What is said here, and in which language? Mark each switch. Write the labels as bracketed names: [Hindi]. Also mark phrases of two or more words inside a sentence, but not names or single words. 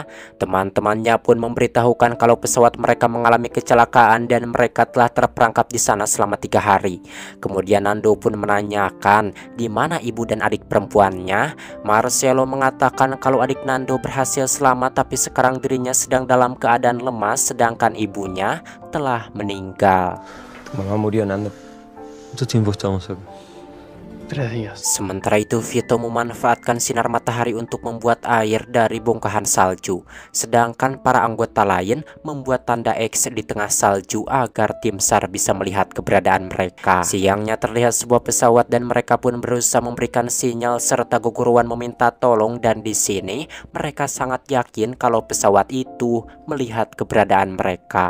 [Indonesian] Teman-temannya pun memberitahu kalau pesawat mereka mengalami kecelakaan dan mereka telah terperangkap di sana selama 3 hari. Kemudian Nando pun menanyakan di mana ibu dan adik perempuannya. Marcelo mengatakan kalau adik Nando berhasil selamat, tapi sekarang dirinya sedang dalam keadaan lemas sedangkan ibunya telah meninggal. [Spanish] Mamá murió, Nando. ¿Cuánto tiempo estamos acá? 3 días. [Indonesian] Sementara itu Vito memanfaatkan sinar matahari untuk membuat air dari bongkahan salju, sedangkan para anggota lain membuat tanda X di tengah salju agar tim SAR bisa melihat keberadaan mereka. Siangnya terlihat sebuah pesawat dan mereka pun berusaha memberikan sinyal serta guguruan meminta tolong, dan di sini mereka sangat yakin kalau pesawat itu melihat keberadaan mereka.